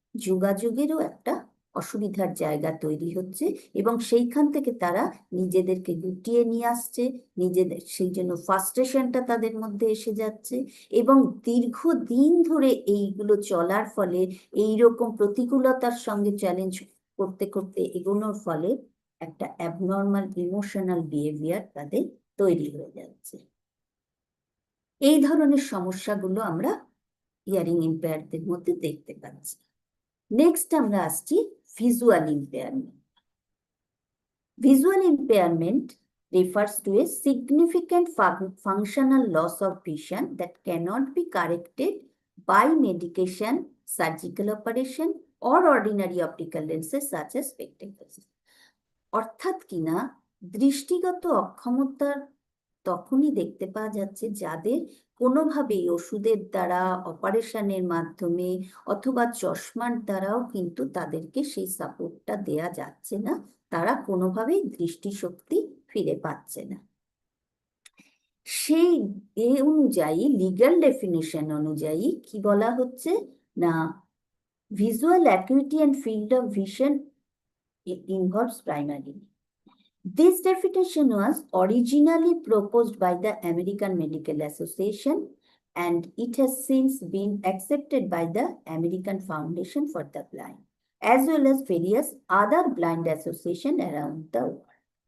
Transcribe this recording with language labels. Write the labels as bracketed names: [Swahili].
[Bangla] যোগাযোগেরও একটা অসুবিধার জায়গা তৈরি হচ্ছে, এবং সেইখান থেকে তারা নিজেদেরকে গুটিয়ে নিয়ে আসছে, নিজেদের সেই জন্য ফ্রাস্ট্রেশনটা তাদের মধ্যে এসে যাচ্ছে, এবং দীর্ঘদিন ধরে এইগুলো চলার ফলে এইরকম প্রতিকূলতার সঙ্গে চ্যালেঞ্জ করতে করতে এগোনোর ফলে একটা অ্যাবনর্মাল ইমোশনাল বিহেভিয়ার তাদের তৈরি হয়ে যাচ্ছে। এই ধরনের সমস্যাগুলো আমরা হিয়ারিং ইম্পেয়ারদের মধ্যে দেখতে পাচ্ছি। নেক্সট আমরা আসছি visual impairment. [English] Visual impairment refers to a significant functional loss of vision that cannot be corrected by medication, surgical operation, or ordinary optical lenses such as spectacles. [Bangla] অর্থাৎ কিনা দৃষ্টিগত অক্ষমতার তখনই দেখতে পাওয়া যাচ্ছে যাদের কোনোভাবেই ওষুধের দ্বারা, অপারেশনের মাধ্যমে অথবা চশমার দ্বারাও কিন্তু তাদেরকে সেই সাপোর্টটা দেয়া যাচ্ছে না, তারা কোনোভাবেই দৃষ্টিশক্তি ফিরে পাচ্ছে না। সেই অনুযায়ী লিগ্যাল ডেফিনিশন অনুযায়ী কি বলা হচ্ছে না, [English] Visual acuity and field of vision involves primary. This definition was originally proposed by the American Medical Association, and it has since been accepted by the American Foundation for the Blind, as well as various other blind associations around the world.